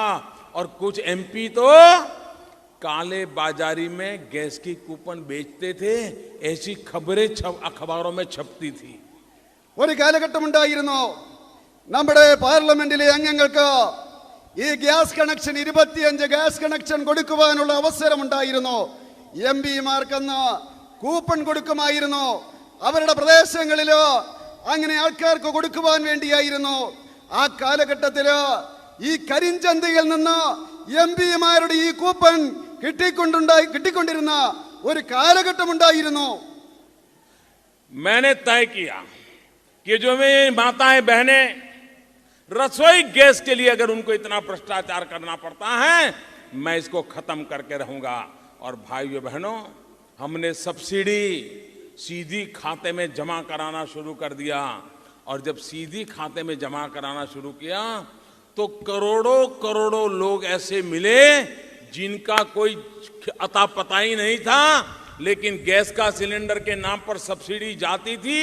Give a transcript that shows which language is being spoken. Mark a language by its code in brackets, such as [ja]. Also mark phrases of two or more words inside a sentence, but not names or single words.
[hi] और कुछ एमपी तो काले बाजारी में गैस की कूपन बेचते थे, ऐसी खबरें अखबारों में छपती थी। [ml] ഒരു കാലഘട്ടമുണ്ടായിരുന്നു, നമ്മുടെ പാർലമെന്റിലെ അംഗങ്ങൾക്ക് ഈ [en] gas connection [ml] 25 [en] gas connection [ml] കൊടുക്കുവാനുള്ള അവസരമുണ്ടായിരുന്നു. എംപിമാർക്കെന്ന് കൂപ്പൺ കൊടുക്കുമായിരുന്നു. അവരുടെ പ്രദേശങ്ങളിൽ അങ്ങനെ ആൾക്കാർക്ക് കൊടുക്കുവാൻ വേണ്ടിയായിരുന്നു. ആ കാലഘട്ടത്തിൽ ഈ കരിഞ്ചന്തയിൽ നിന്ന് എംപിമാരുടെ ഈ കൂപ്പൺ കിട്ടിക്കൊണ്ടിരുന്ന ഒരു കാലഘട്ടമുണ്ടായിരുന്നു. [hi] मैंने तय किया कि जो मेरी माताएं बहनें रसोई गैस के लिए अगर उनको इतना भ्रष्टाचार करना पड़ता है, मैं इसको खत्म करके रहूंगा। और भाइयों बहनों, हमने सब्सिडी सीधी खाते में जमा कराना शुरू कर दिया, और जब सीधी खाते में जमा कराना शुरू किया तो करोड़ों करोड़ों लोग ऐसे मिले जिनका कोई अता पता ही नहीं था, लेकिन गैस का सिलेंडर के नाम पर सब्सिडी जाती थी।